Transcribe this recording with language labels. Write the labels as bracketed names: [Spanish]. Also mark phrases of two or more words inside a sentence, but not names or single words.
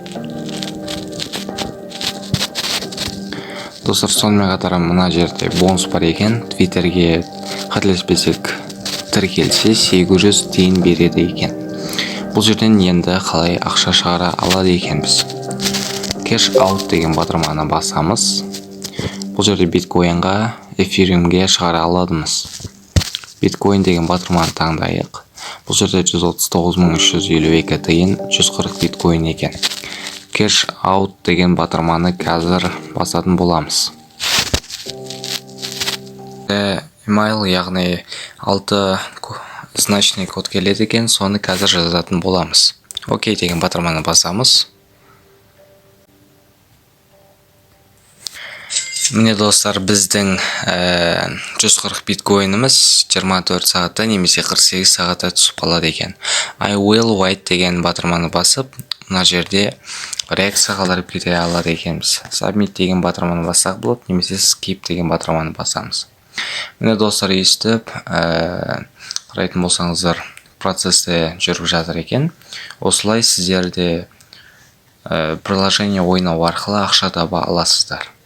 [Kazakh] Достар, сонымен қатар мына жерде бонус бар екен. Твиттерге қателеспесек тіркелсе 800 тиын береді екен. Бұл жерден енді қалай ақша шығара алады екенбіз. [English] Cash out [Kazakh] деген батырманы басамыз. Бұл жерде биткоинға, эфириумге шығара аладымыз. Биткоин деген батырманы таңдайық. Бұл жерде 139.352 тиын, 140 биткоин екен. [English] Cash out [Kazakh] деген батырманы қазір басатын боламыз. Email, яғни 6 значный код келеді екен, соны қазір жазатын боламыз. Окей деген батырманы басамыз. Міне достар, біздің 140 биткоиніміз 24 сағатта немесе 48 сағатта түсіп қалады екен. [English] I will wait [Kazakh] деген батырманы басып, мына жерде реакция қалдырып кете алады екенбіз. Submit деген батырманы бассақ болады, немесе skip деген батырманы басамыз. Міне достар, естіп қарайтын болсаңыздар, процесте жүріп жатыр екен. Осылай сіздерде приложение ойнау арқылы ақша таба аласыздар.